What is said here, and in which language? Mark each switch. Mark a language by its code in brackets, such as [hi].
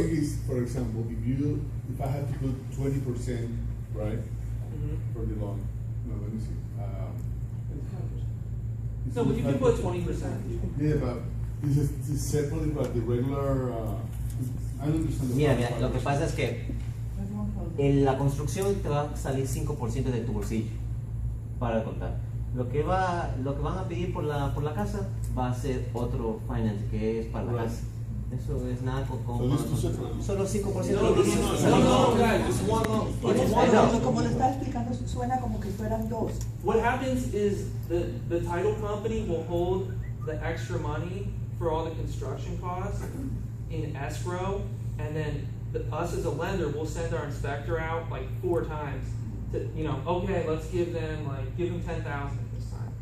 [en] think it's, for example, if I had to put 20%, right, for the loan. No, let me see. No, but you can put 20%. Yeah, but it's separately, but the regular. I don't understand. [es] Mira, lo que pasa es que en la construcción te va a salir 5% de tu bolsillo para contar. Lo que van a pedir por la casa va a ser otro finance que es para la [en] Right. [es] casa. Eso es nada con [en] So this is separate. [es] solo 5%. [en] No, guys, it's one loan. It's one loan. [es] Como lo está explicando, suena como que fueran dos. [en] What happens is the title company will hold the extra money for all the construction costs in escrow, and then us as a lender will send our inspector out like 4 times to, okay, let's give them 10,000 this time.